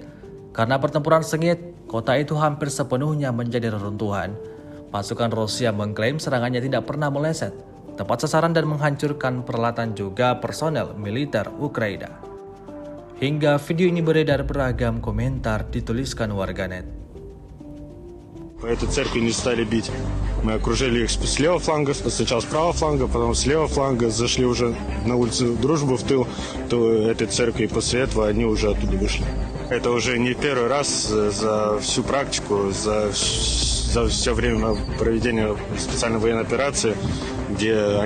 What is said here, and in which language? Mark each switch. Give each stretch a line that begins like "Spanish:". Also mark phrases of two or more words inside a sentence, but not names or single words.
Indonesian: Karena pertempuran sengit, kota itu hampir sepenuhnya menjadi reruntuhan. Pasukan Rusia mengklaim serangannya tidak pernah meleset, tepat sasaran dan menghancurkan peralatan juga personel militer Ukraina. Hingga video ini beredar beragam komentar dituliskan warganet.
Russian: По этой церкви не стали бить. Мы окружили их с левого фланга, сначала с правого фланга, потом с левого фланга, зашли уже на улицу Дружбы в тыл этой церкви, и после этого они уже оттуда вышли. Это уже не первый раз за всю практику, за все время проведения специальной военной операции, где